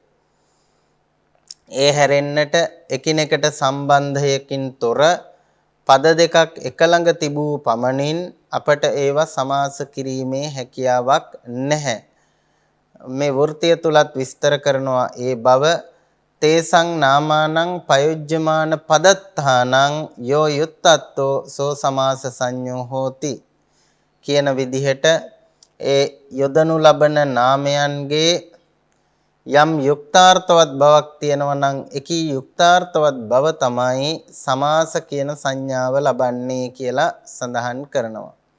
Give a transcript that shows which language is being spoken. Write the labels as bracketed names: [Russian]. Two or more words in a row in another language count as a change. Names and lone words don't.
[Sinhala] ඒ හැරෙන්නට එකිනෙකට සම්බන්ධයකින් තොර පද දෙකක් එක ළඟ තිබූ පමණින් අපට ඒවා සමාස කිරීමේ හැකියාවක් නැහැ. මේ වෘත්තය තුලත් විස්තර කරනවා ඒ බව [Pali] තේසං නාමානං පයුජ්ජමාන පදත්තානං යෝ යුත්තත්තෝ සෝ සමාස සංඤෝ හෝති [Sinhala] කියන විදිහට ඒ යොදනු ලබන නාමයන්ගේ යම් යුක්තාර්ථවත් බවක් තියෙනවා නම් එකී යුක්තාර්ථවත් බව තමයි සමාස කියන සංඥාව ලබන්නේ කියලා සඳහන් කරනවා.